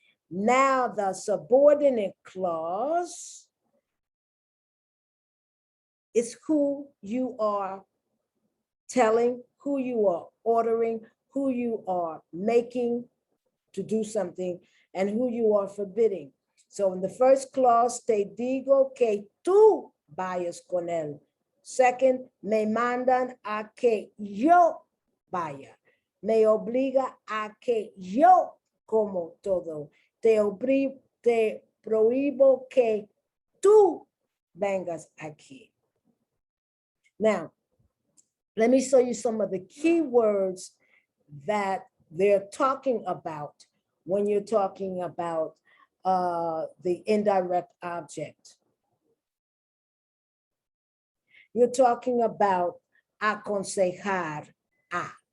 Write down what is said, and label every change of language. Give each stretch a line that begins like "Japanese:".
English: Now the subordinate clause is who you are telling, who you are ordering, who you are making to do something, and who you are forbidding. So in the first clause,
Spanish: te digo que tú vayas con él. Second, me mandan a que yo vaya. Me obliga a que yo como todo. Te prohíbo que tú vengas aquí.
English: Now, let me show you some of the key words that they're talking about when you're talking about the indirect object. You're talking about aconsejar a.